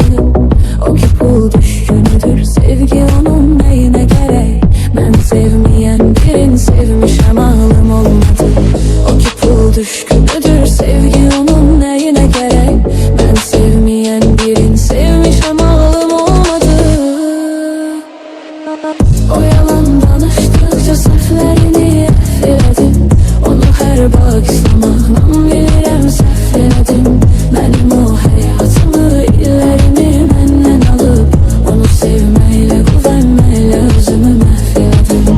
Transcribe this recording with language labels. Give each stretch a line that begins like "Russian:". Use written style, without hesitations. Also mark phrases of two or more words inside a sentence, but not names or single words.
Turkish: O ki pul düşkünüdür, sevgi onun neyine gerek? Ben sevmeyen birini sevmişəm ağlım olmadı. O ki pul düşkünüdür, sevgi onun neyine gerek? Ben sevmeyen birini sevmişəm ağlım olmadı.
Azerbaijani: O yalan danıştıkça səhvlərini elədim. Onu hər baxışlamaqla bilirəm səhv elədim. Mənim o həyatımı, illərimi məndən alıb, onu sevməklə, güvənməklə özümü məhv elədim.